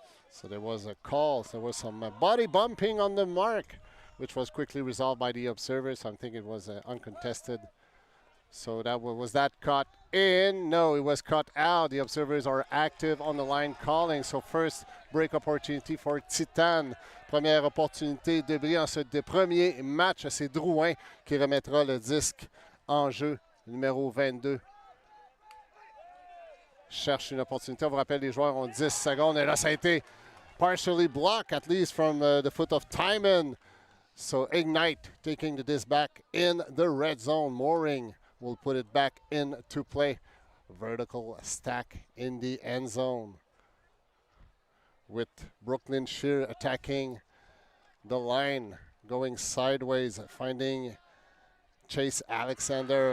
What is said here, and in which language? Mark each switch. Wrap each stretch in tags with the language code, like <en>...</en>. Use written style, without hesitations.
<en>So there was a call. There was some body bumping on the mark, which was quickly resolved by the observers. I think it was uncontested. So that was that caught in? No, it was cut out. The observers are active on the line calling. So first break opportunity for Titane.</en> <fr>Première opportunité de bris en ce premier match. C'est Drouin qui remettra le disque en jeu numéro 22. Cherche une opportunité. On vous rappelle, les joueurs ont 10 secondes. Et là, ça a été</fr> <en>partially blocked, at least from the foot of Titane. So Ignite taking the disc back in the red zone. Mooring will put it back into play. Vertical stack in the end zone. With Brooklyn Shear attacking the line, going sideways, finding Chase Alexander.</en>